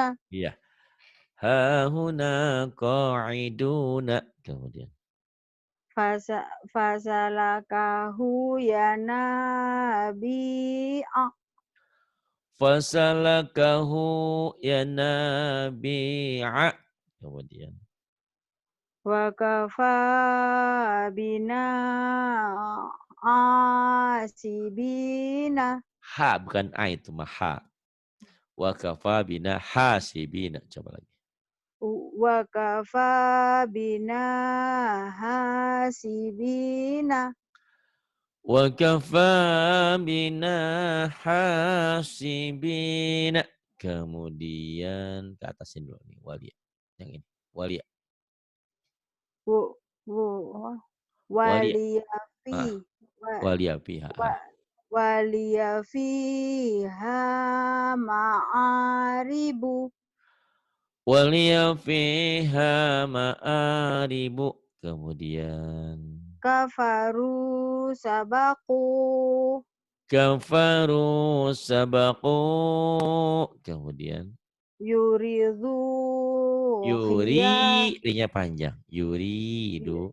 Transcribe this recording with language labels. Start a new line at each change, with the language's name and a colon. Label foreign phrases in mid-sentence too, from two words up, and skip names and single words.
Indonesian: Iya.
Arabic: هاهنا قاعدون.
Indonesian: Kemudian.
Arabic: فسلكه ينابيع فسلكه ينابيع.
Indonesian: Kemudian.
Arabic: وكفى بنا حاسبين
Indonesian: Ha bukan a itu mah ha.
Arabic: وكفى بنا حاسبين. Coba lagi. وكفى بنا حاسبين وكفى بنا حاسبين.
Indonesian: Kemudian ke atasin dulu nih walia. Yang ini. Walia. wu- wu-
Arabic: Walia. waliyafi Ah, wa- ولي فيها. و- ولي فيها مآرب ولي فيها مآرب.
Indonesian: Kemudian.
Arabic: كفروا سبقوا كفروا سبقوا. Kemudian. يريد خيار
Indonesian: Yuri. Nya panjang. Yuridu.